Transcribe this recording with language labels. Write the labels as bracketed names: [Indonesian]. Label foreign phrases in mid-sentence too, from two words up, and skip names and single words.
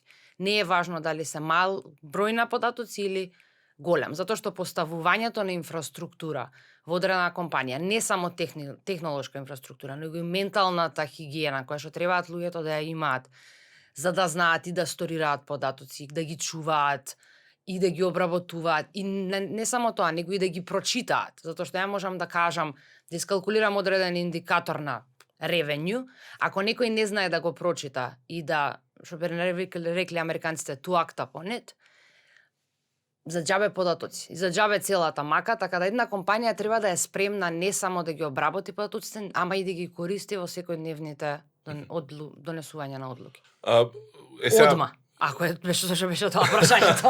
[Macedonian] Не е важно дали се мал број на податоци или голем, затоа што поставувањето на инфраструктура во одредена компанија, не само технолошка инфраструктура, него и менталната хигиена која што требаат луѓето да ја имаат, за да знаат и да сторираат податоци, да ги чуваат и да ги обработуваат. И не само тоа, него и да ги прочитаат, затоа што ја можам да кажам, да искалкулирам одреден индикатор на revenue, ако некој не знае да го прочита и да, што би рекли американците, [English] to act upon it, [Macedonian] за џабе податоци, за џабе целата мака, така да една компанија треба да е спремна не само да ги обработи податоците, ама и да ги користи во секојдневните донесување на одлуки. Одма. Ако беше тоа прашањето.